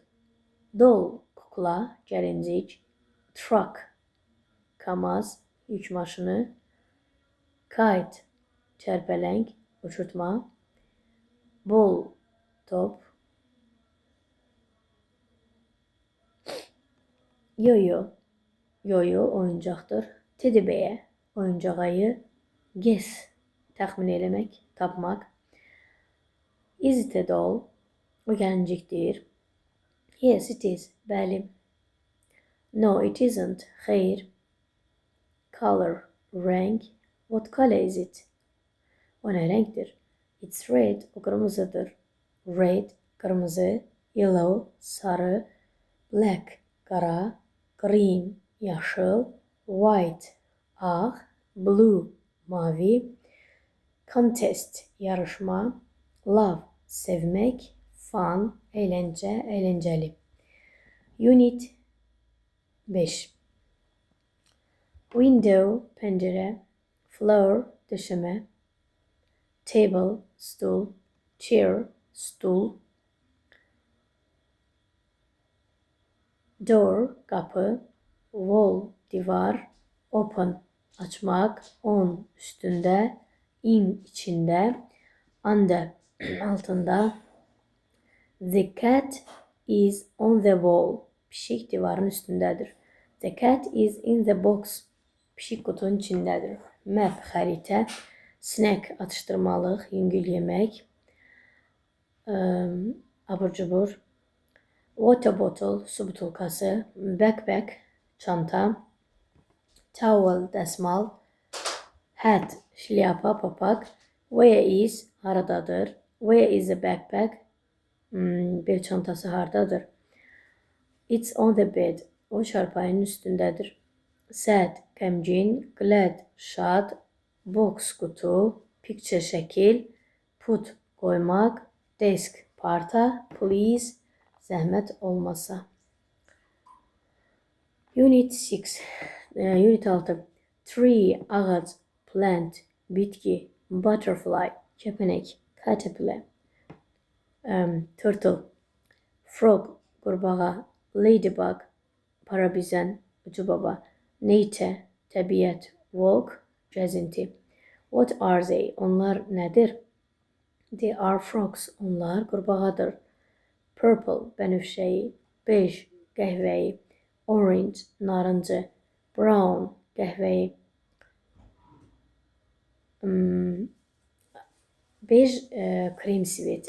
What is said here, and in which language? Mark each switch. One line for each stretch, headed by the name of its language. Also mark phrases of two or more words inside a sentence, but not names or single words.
Azerbaijani: Doll, kukla, gəlincik. Truck, kamaz, yük maşını. Kite, çərpələng, uçurtma. Ball, top. Yo-yo, yo-yo oyuncaqdır.
English: Teddy bear,
Azerbaijani: oyuncaq ayı. Guess, təxmin eləmək, tapmaq.
English: Is it a doll?
Azerbaijani: O gəlincikdir.
English: Yes, it is. Bəli. No, it isn't. Xeyr. Color, renk. What color is it?
Azerbaijani: O nə rəngdir?
English: It's red,
Azerbaijani: o qırmızıdır. Red, qırmızı. Yellow, sarı. Black, qara. Green, yaşıl. White, ağ. Blue, mavi. Contest, yarışma. Love, sevmək. Fun, eğlence, eğlenceli. Unit 5. Window, pencere. Floor, döşeme. Table, stool. Chair, stul. Door, kapı. Wall, divar. Open, açmak. On, üstünde. In, içinde.
English: Under, altında. The cat is on the wall.
Azerbaijani: Pişik divarın üstündedir.
English: The cat is in the box.
Azerbaijani: Pişik kutunun içindedir. Map, xəritə. Snack, atıştırmalıq, yüngül yemək. abur cubur.
English: Water bottle,
Azerbaijani: su butulkası. Backpack, çanta. Towel, desmal. Hat, şlyapa, papak.
English: Where is,
Azerbaijani: haradadır.
English: Where is the backpack?
Azerbaijani: Bir çantası hardadır.
English: It's on the bed.
Azerbaijani: O çarpayının üstündedir. Sad, qəmgin. Glad, şad. Box, kutu. Picture, şəkil. Put, koymak. Desk, parta. Please, zəhmət olmasa. Unit 6. Unit 6. Tree, ağac. Plant, bitki. Butterfly, kəpənək. Caterpillar. Turtle. Frog, qurbağa. Ladybug, parabizən, ucu baba. Nature, təbiət. Walk, gəzinti.
English: What are they?
Azerbaijani: Onlar nədir?
English: They are frogs.
Azerbaijani: Onlar qurbağadır. Purple, bənövşəyi. Beige, qəhvəyi. Orange, narıncı. Brown, qəhvəyi. Beige, krem sivet.